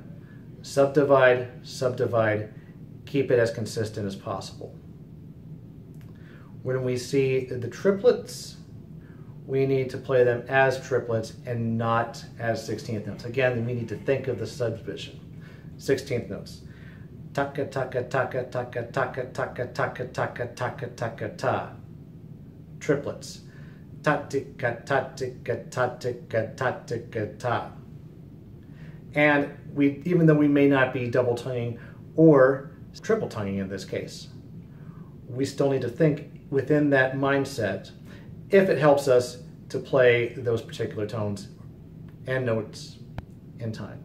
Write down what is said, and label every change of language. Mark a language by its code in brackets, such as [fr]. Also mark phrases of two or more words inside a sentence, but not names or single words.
[en] Subdivide, subdivide, keep it as consistent as possible. When we see the triplets, we need to play them as triplets and not as 16th notes. Again, we need to think of the subdivision. 16th notes. Taka taka taka taka taka taka taka taka taka taka ta. Triplets. Ta-tika ta-tika ta-tika ta-tika ta. And even though we may not be double tonguing or triple tonguing in this case, we still need to think within that mindset if it helps us to play those particular tones and notes in time.